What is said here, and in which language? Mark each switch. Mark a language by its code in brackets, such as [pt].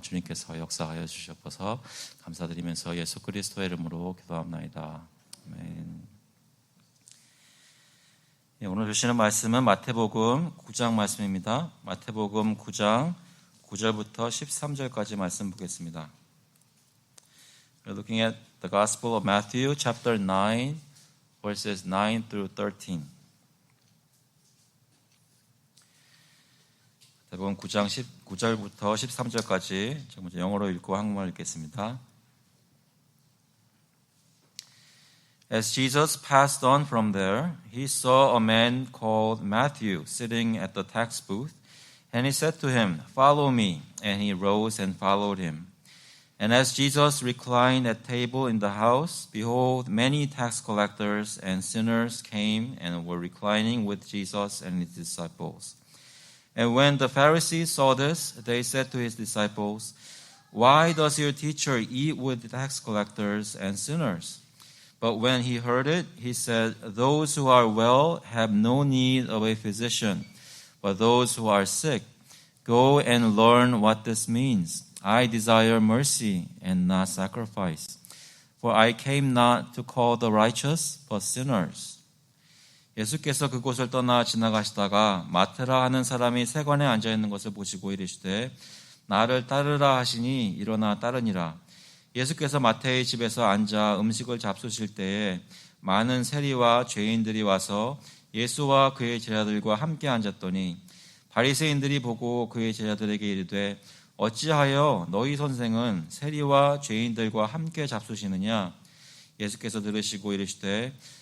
[ko] 주님께서 역사하여 주셔서 감사드리면서 예수 그리스도의 이름으로 기도합나이다. 아멘. 오늘 주시는 말씀은 마태복음 9장 말씀입니다. 마태복음 9장 9절부터 13절까지 말씀 보겠습니다. [en] We're looking at the Gospel of Matthew, chapter 9, verses 9 through 13. [ko] 마태복음 9장 9절부터 13절까지 먼저 영어로 읽고 한국말 읽겠습니다. [en] As Jesus passed on from there, he saw a man called Matthew sitting at the tax booth, and he said to him, "Follow me." And he rose and followed him. And as Jesus reclined at table in the house, behold, many tax collectors and sinners came and were reclining with Jesus and his disciples. And when the Pharisees saw this, they said to his disciples, "Why does your teacher eat with tax collectors and sinners?" But when he heard it, he said, "Those who are well have no need of a physician, but those who are sick. Go and learn what this means. I desire mercy and not sacrifice. For I came not to call the righteous, but sinners." [ko] 예수께서 그곳을 떠나 지나가시다가 마테라 하는 사람이 세관에 앉아있는 것을 보시고 이르시되 나를 따르라 하시니 일어나 따르니라. 예수께서 마태의 집에서 앉아 음식을 잡수실 때에 많은 세리와 죄인들이 와서 예수와 그의 제자들과 함께 앉았더니 바리새인들이 보고 그의 제자들에게 이르되 어찌하여 너희 선생은 세리와 죄인들과 함께 잡수시느냐? 예수께서 들으시고 이르시되